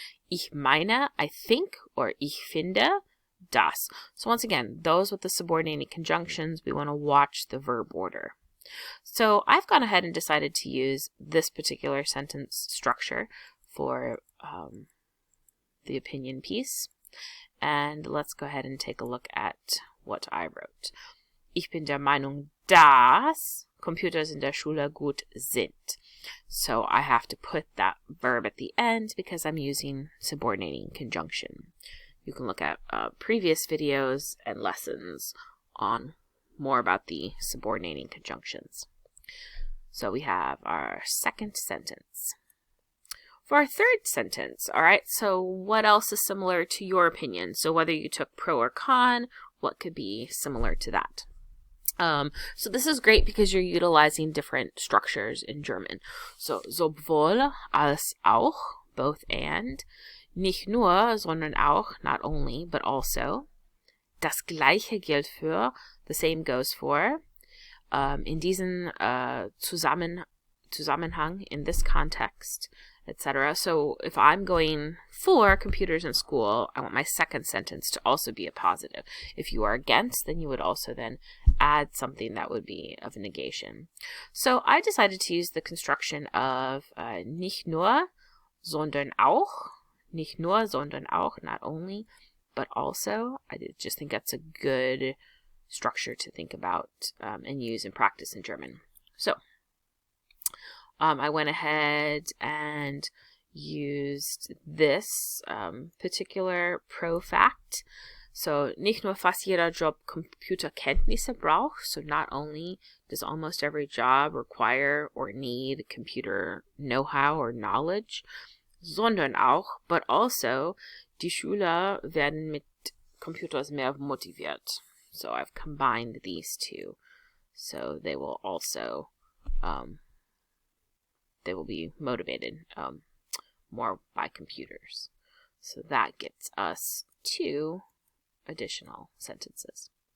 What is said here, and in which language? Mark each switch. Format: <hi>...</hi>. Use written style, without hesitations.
<de>Ich meine,</de> <en>I think, or</en> <de>ich finde, das.</de> <en>So once again, those with the subordinating conjunctions, we want to watch the verb order. So I've gone ahead and decided to use this particular sentence structure for the opinion piece. And let's go ahead and take a look at what I wrote.</en> <de>Ich bin der Meinung, dass Computers in der Schule gut sind.</de> <en>So I have to put that verb at the end because I'm using subordinating conjunction. You can look at previous videos and lessons on more about the subordinating conjunctions. So we have our second sentence. For our third sentence, all right, so what else is similar to your opinion? So whether you took pro or con, what could be similar to that? So this is great because you're utilizing different structures in German. So</en> <de>sowohl als auch,</de> <en>both and.</en> <de>Nicht nur, sondern auch,</de> <en>not only, but also.</en> <de>Das Gleiche gilt für,</de> <en>the same goes for.</en> <de>In diesen Zusammenhang,</de> <en>in this context, etc. So if I'm going for computers in school, I want my second sentence to also be a positive. If you are against, then you would also then add something that would be of a negation. So I decided to use the construction of</en> <de>nicht nur, sondern auch. Nicht nur, sondern auch,</de> <en>not only, but also. I just think that's a good structure to think about and use and practice in German. So I went ahead and used this particular pro fact. So,</en> <de>nicht nur fast jeder Job Computerkenntnisse braucht,</de> <en>so not only does almost every job require or need computer know-how or knowledge,</en> <de>sondern auch,</de> <en>but also,</en> <de>die Schüler werden mit Computers mehr motiviert.</de> <en>So I've combined these two. So they will also, they will be motivated more by computers. So that gets us 2 additional sentences.</en>